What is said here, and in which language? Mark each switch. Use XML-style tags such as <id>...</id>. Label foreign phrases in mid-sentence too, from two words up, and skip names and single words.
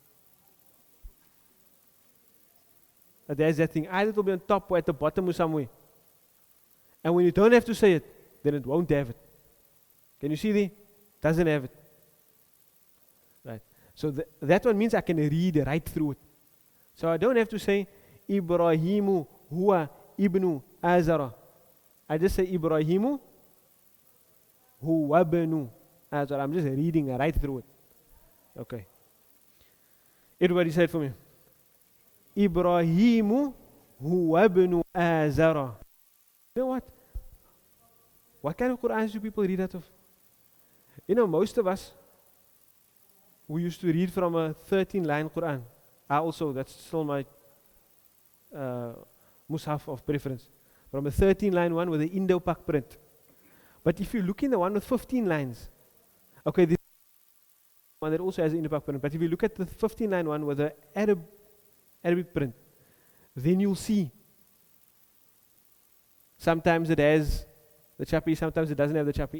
<en>There's that thing, either it will be on top or at the bottom or somewhere. And when you don't have to say it, then it won't have it. Can you see there? Doesn't have it. Right. So that one means I can read right through it. So I don't have to say</en> <ar>إبراهيم هو ابن آزر.</ar> <en>I just say</en> <ar>إبراهيم هو ابن آزر.</ar> <en>I'm just reading right through it. Okay. Everybody say it for me.</en> <ar>إبراهيم هو ابن آزر.</ar> <en>You know what? What kind of Qur'ans do people read out of? You know, most of us, we used to read from a 13-line Qur'an. I also, that's still my mushaf of preference. From a 13-line one with the Indo-Pak print. But if you look in the one with 15 lines, okay, this one that also has an Indo-Pak print, but if you look at the 15-line one with the Arabic print, then you'll see sometimes it has the chapi, sometimes it doesn't have the chapi.</en>